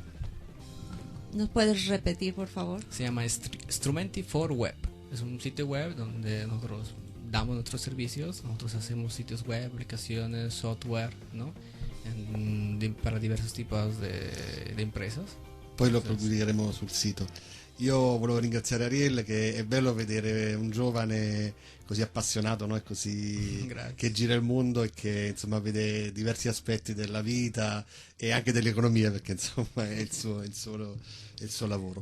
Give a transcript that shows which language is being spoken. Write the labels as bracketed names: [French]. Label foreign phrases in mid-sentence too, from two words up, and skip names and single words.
[Spanish] ¿Nos puedes repetir, por favor? Se llama Instrumenti4Web. Es un sitio web donde nosotros damos nuestros servicios. Nosotros hacemos sitios web, aplicaciones, software, ¿no? Para diversos tipos de empresas. [Italian] Poi lo pubblicheremo sul sito. Io volevo ringraziare Ariel, che è bello vedere un giovane così appassionato, no? E così che gira il mondo e che insomma vede diversi aspetti della vita e anche dell'economia, perché insomma è il suo lavoro.